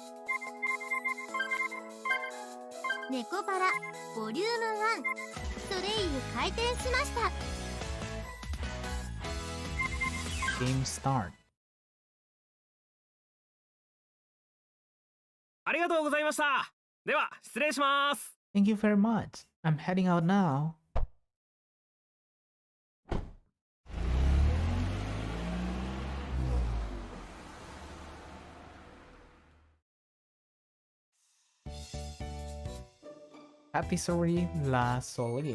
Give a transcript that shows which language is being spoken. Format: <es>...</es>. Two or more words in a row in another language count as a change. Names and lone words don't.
<ja>Nekopara ボリューム1ソレイユ開店しました。</ja> <en>Game start.</en> <ja>ありがとうございました。では失礼します。</ja> <en>Thank you very much. I'm heading out now. Patisserie La Soleil.</en>